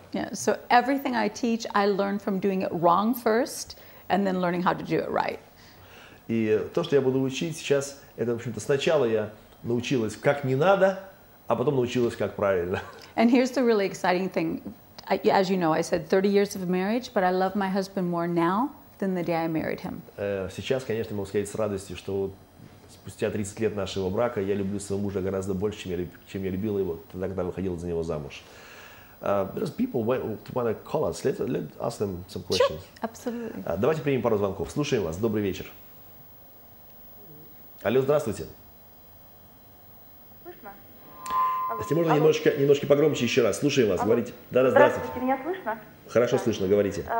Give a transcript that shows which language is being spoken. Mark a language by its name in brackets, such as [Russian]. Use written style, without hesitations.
[English] Yeah, so everything I teach, I learn from doing it wrong first, and then learning how to do it right. [Russian] И то, что я буду учить сейчас, это, в общем-то, сначала я научилась, как не надо, а потом научилась, как правильно. [English] And here's the really exciting thing. As you know, I said 30 years of marriage, but I love my husband more now than the day I married him. [Russian] Сейчас, конечно, могу сказать с радостью, что спустя 30 лет нашего брака я люблю своего мужа гораздо больше, чем я любила его тогда, когда выходила за него замуж. [English] There's people who want to call us. Let's ask them some questions. Sure, absolutely. [Russian] Давайте примем пару звонков. Слушаем вас. Добрый вечер. Алло, здравствуйте. Слышно? Если можно, немножко погромче еще раз. Слушаем вас. Говорите. Да, здравствуйте. Меня слышно? Хорошо слышно, говорите.